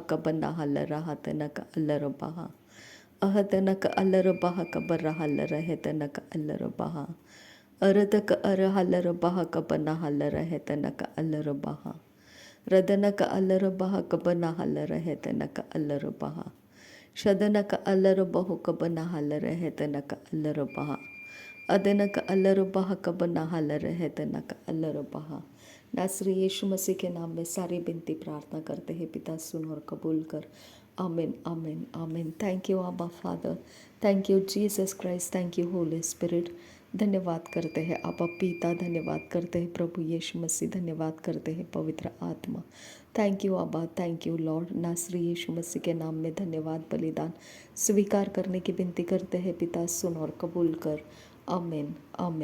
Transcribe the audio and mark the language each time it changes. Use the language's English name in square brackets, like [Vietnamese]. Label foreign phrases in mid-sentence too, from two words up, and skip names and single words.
[Hindi] कबन हलर हतनक अलर बाह अहतनक अलर बाह कबर हलर है तनक अलर बाह अरतक अर हलर बाह कबन हलर है तनक अलर बाह रदनक अलर बाह कबन हलर है तनक अलर बाह ಶದನಕ ಅಲ್ಲರಬಹು ಕಬನ ಹಲ್ಲರ ಹೆತನಕ ಅಲ್ಲರಬಹ अदनक अल्लरबह कबना हलर है तनक अल्लरबह। नासरी यीशु मसीह के नाम में सारी बिनती प्रार्थना करते हैं पिता, सुन और कबूल कर। [English] आमीन आमीन आमीन। thank you Abba Father, thank you Jesus Christ, thank you Holy Spirit. [Hindi] धन्यवाद करते हैं आबा पिता, धन्यवाद करते हैं प्रभु यीशु मसीह, धन्यवाद करते हैं पवित्र आत्मा। [English] thank you Abba, thank you Lord. [Hindi] नासरी यीशु मसीह के नाम में धन्यवाद बलिदान स्वीकार करने की विनती करते हैं पिता, सुन और कबूल कर।